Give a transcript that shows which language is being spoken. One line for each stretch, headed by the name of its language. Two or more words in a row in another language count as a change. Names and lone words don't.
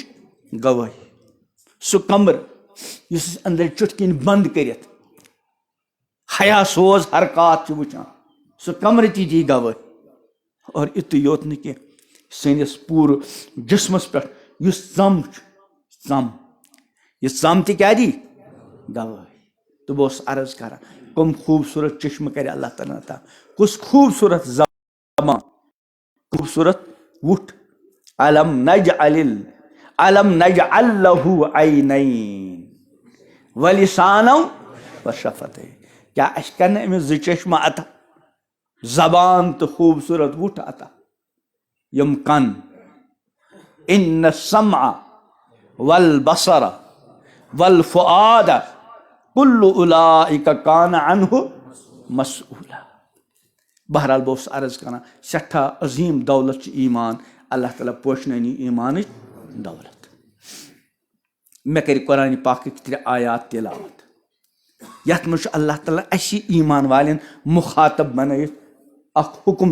Kashmiri: گوٲہی سُہ کمرٕ یُس أسۍ أنٛدرٕ چُٹھ کِنۍ بنٛد کٔرِتھ حیا سوز حرکات چھِ وٕچھان سُہ کمرٕ تہِ دی گوٲہی اور یُتُے یوت نہٕ کینٛہہ سٲنِس پوٗرٕ جسمس پٮ۪ٹھ یُس ژم چھُ ژم یہِ ژم تہِ کیٛاہ دی گوٲہی تہٕ بہٕ اوسُس عرض کران کم خوٗبصوٗرت چشمہٕ کرِ اللہ تعالیٰ عطا کُس خوٗبصوٗرت زبان خوٗبصوٗرت وُٹھ الم
Arabic: نجعل له عینین ولسانا وشفتین
Kashmiri: کیٛاہ اَسہِ کرنہٕ أمِس 2 چشمہٕ عطا زبان تہٕ خوٗبصوٗرت وُٹھ عطا یِم کن
Arabic: ان السمع والبصر والفؤاد کل اولئک کان عنہ
Kashmiri: مسئولا بہرحال بہٕ اوسُس عرض کران سٮ۪ٹھاہ عظیٖم دولت چھِ ایمان اللہ تعالیٰ پوشنٲنی ایمانٕچ دولت مےٚ کٔرِ قرآنِ پاکٕکۍ 3 آیات تِلاوت یتھ منٛز چھُ اللہ تعالیٰ اَسہِ ایمان والٮ۪ن مُخاطب بنٲیِتھ اکھ حُکم